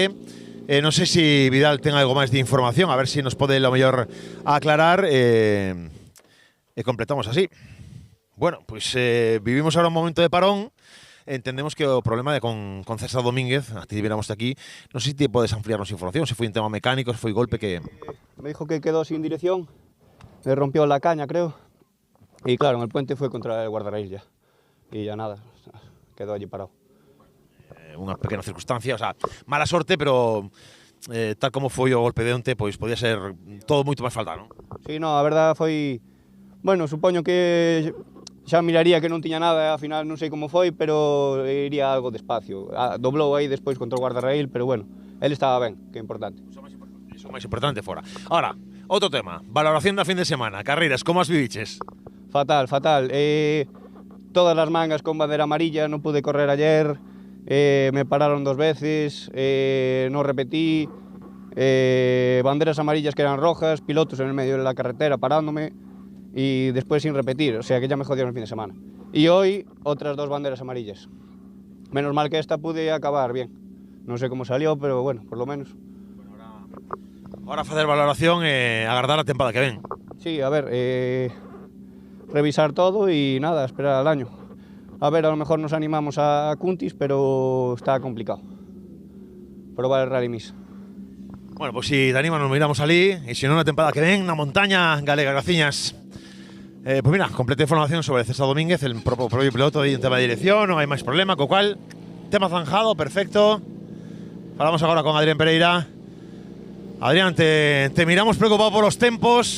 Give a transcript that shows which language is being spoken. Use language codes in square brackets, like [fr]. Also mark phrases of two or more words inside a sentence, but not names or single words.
[gl] Non sei se Vidal ten algo máis de información, a ver se nos pode lo mellor aclarar e completamos así. Bueno, pois vivimos ahora un momento de parón. Entendemos que o problema de con César Domínguez, a ti viéramos aquí, non sei se te podes ampliarnos información, se foi un tema mecánico, se foi golpe que... [es] Me dijo que quedó sin dirección, le rompió la caña, creo, y claro, en el puente fue contra el guardarraíl ya, y ya nada, quedó allí parado. [gl] unha pequena circunstancia, o sea, mala sorte, pero tal como foi o golpe de onte, pois podía ser todo moito máis falta, non? Sí, no, a verdad foi... Bueno, supoño que xa miraría que non tiña nada, ao final non sei como foi, pero iría algo despacio. Doblou aí despois contra o guardarraíl, pero bueno, el estaba ben, que é importante. Iso máis importante fora. Ahora, outro tema, valoración da fin de semana, carreiras, como as viviches? [es] Fatal, fatal. Todas las mangas con bandera amarilla, no pude correr ayer, me pararon 2 veces, no repetí, banderas amarillas que eran rojas, pilotos en el medio de la carretera parándome y después sin repetir, o sea que ya me jodieron el fin de semana. Y hoy otras 2 banderas amarillas. Menos mal que esta pude acabar bien. No sé cómo salió, pero bueno, por lo menos. [gl] Ahora facer valoración e agardar a tempada que ven. [es] Sí, a ver, revisar todo y nada, esperar al año. A ver, a lo mejor nos animamos a Cuntis, pero está complicado. Probar el Rally Mix. [gl] Bueno, pois si te animan nos miramos alí, e se non na tempada que ven, na montaña galega, graciñas. Pois mira, completa información sobre César Domínguez, el propio piloto aí en tema de dirección, non hai máis problema, co cual, tema zanjado, perfecto. Falamos agora con Adrián Pereira. Adrián, te miramos preocupado por os tempos.